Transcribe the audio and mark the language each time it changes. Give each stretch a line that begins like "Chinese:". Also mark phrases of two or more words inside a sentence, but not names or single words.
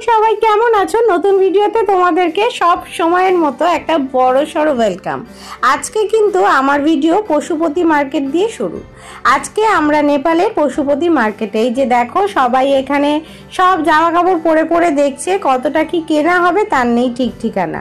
Bangla: সবাই কেমন আছো? নতুন ভিডিওতে তোমাদেরকে সব সময়ের মতো একটা বড়ো সড়ো ওয়েলকাম। আজকে কিন্তু আমার ভিডিও পশুপতি মার্কেট দিয়ে শুরু। আজকে আমরা নেপালের পশুপতি মার্কেটে এই যে দেখো সবাই এখানে সব জামা কাপড় পরে পরে দেখছে কতটা কি কেনা হবে তার নেই ঠিক ঠিকানা।